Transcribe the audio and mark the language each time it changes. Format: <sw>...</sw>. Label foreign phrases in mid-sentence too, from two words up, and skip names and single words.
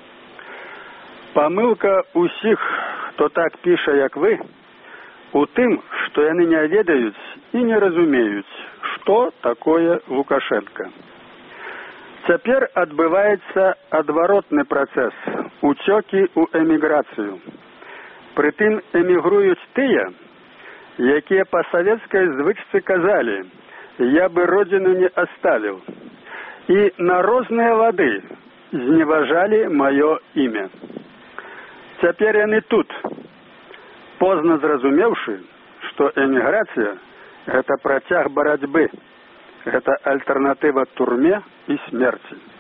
<be>Памылка ўсіх, хто так піша, як вы, у тым, што яны не ведаюць і не разумеюць, што такое Лукашенко. Цяпер адбываецца адваротны працэс уцёкі ў эміграцыю. Прытым эмігруюць тыя, якія па савецкай звычцы казалі:</be> <ru>«Я бы родину не оставил».</ru> <be>І на розныя лады зневажалі маё імя. Цяпер яны тут, позна зразумеўшы, што эміграцыя – гэта працяг барацьбы, гэта альтэрнатыва турме і смерці.</be>